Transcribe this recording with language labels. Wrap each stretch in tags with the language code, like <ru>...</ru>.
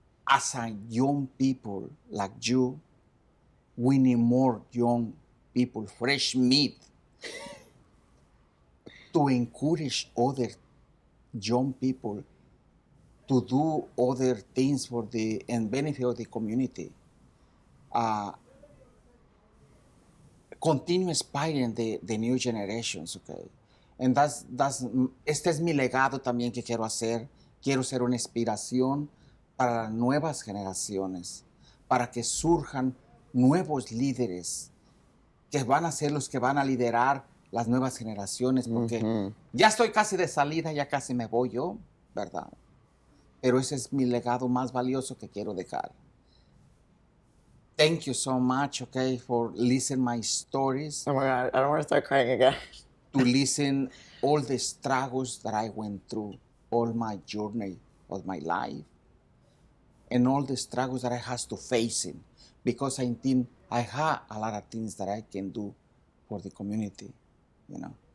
<en>as a young people like you, we need more young people, fresh meat, to encourage other young people to do other things for the and benefit of the community. Continue inspiring the new generations, okay?</en> <es>And este es mi legado también que quiero hacer. Quiero ser una inspiración para las nuevas generaciones, para que surjan nuevos líderes que van a ser los que van a liderar las nuevas generaciones, porque ya estoy casi de salida, ya casi me voy yo, ¿verdad? Pero ese es mi legado más valioso que quiero dejar.</es> <en>Thank you so much, okay, for listening my stories. Oh my God, I don't want to start crying again. To listen all the struggles that I went through, all my journey of my life, and all the struggles that I had to face in, because I think I have a lot of things that I can do for the community, you know.</en>